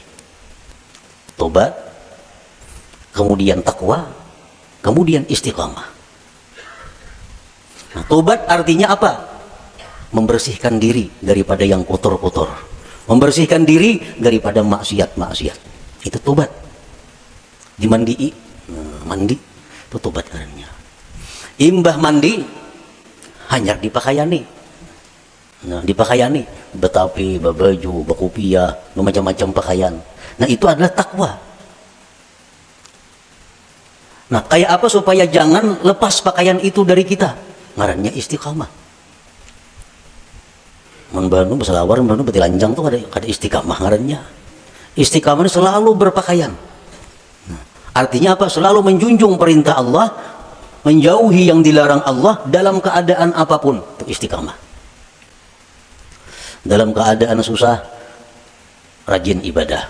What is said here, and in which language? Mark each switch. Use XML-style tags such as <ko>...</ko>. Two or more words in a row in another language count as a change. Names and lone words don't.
<id>Tobat, kemudian takwa, kemudian istiqamah. Nah, tobat artinya apa? Membersihkan diri daripada yang kotor-kotor, membersihkan diri daripada maksiat-maksiat. Itu tobat. Dimandii, mandi, itu tobat karena.</id> <bjn>Imbah mandi, hanyar dipakaiani. Nah, dipakaiani, betapi, babaju, bakupia, macam-macam pakaian.</bjn> <id>Nah, itu adalah takwa. Nah, kayak apa supaya jangan lepas pakaian itu dari kita?</id> <bjn>Ngarannya istiqamah. Membanu beselawar, membanu betilanjang tuh ada istiqamah ngarannya.</bjn> <id>Istiqamah selalu berpakaian. Nah, artinya apa? Selalu menjunjung perintah Allah, menjauhi yang dilarang Allah dalam keadaan apapun. Itu istiqamah. Dalam keadaan susah, rajin ibadah.</id>